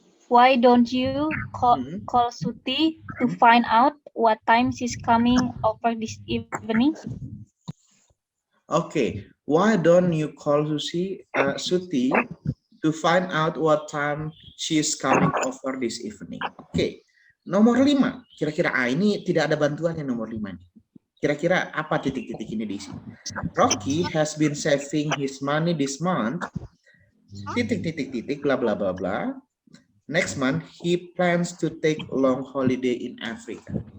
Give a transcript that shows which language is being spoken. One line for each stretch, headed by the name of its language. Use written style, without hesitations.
English: Why don't you call Suti to find out what time she's coming over this evening? Okay. Why don't you call Suti to find out what time she's coming over this evening? Okay.
Indonesian: Nomor 5. Kira-kira ini tidak ada bantuannya nomor 5 nih. Kira-kira apa titik-titik ini di sini?
English: Rocky has been saving his money this month.
Indonesian: Titik-titik-titik
English: bla bla bla bla. Next month he plans to take a long holiday in Africa.